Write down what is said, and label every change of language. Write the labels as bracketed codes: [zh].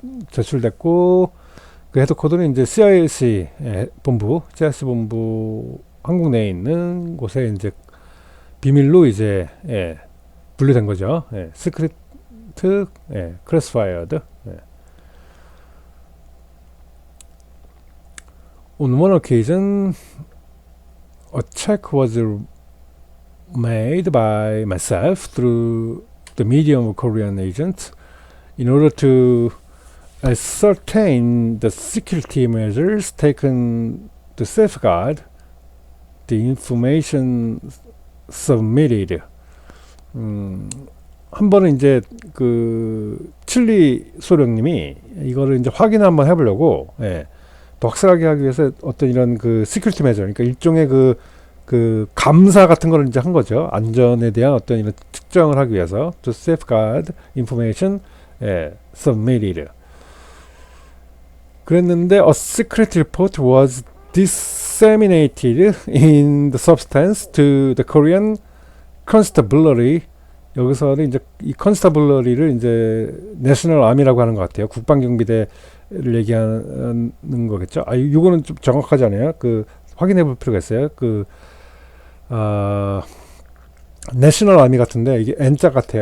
[ko] 제출됐고 그 헤드쿼터는 이제 CIC, 예, 본부, CIC 본부 한국 내에 있는 곳에 이제 비밀로 이제, 예, 분류된 거죠. [en] 예, 시크릿, 예, 클래시파이어드. [ko] 예. [en] On one occasion, a check was made by myself through the medium of Korean agents in order to ascertain the security measures taken to safeguard the information submitted. [ko] 한 번은 이제 그 칠리 소령님이 이거를 이제 확인 한번 해보려고, 예, 더 확실하게 하기 위해서 어떤 이런 그 시큐리티 메저, 그러니까 일종의 그 감사 같은 거를 이제 한 거죠. 안전에 대한 어떤 이런 측정을 하기 위해서 to safeguard information, 예, submitted. [en] 그랬는데 a secret report was disseminated in the substance to the Korean constabulary. [ko] 여기서는 이제 이 constabulary를 이제 내셔널 아미라고 하는 것 같아요. 국방경비대를 얘기하는 거겠죠. 이거는 좀 정확하지 않아요. 그 확인해 볼 필요가 있어요. 그 내셔널 아미 같은데 이게 N자 같아요.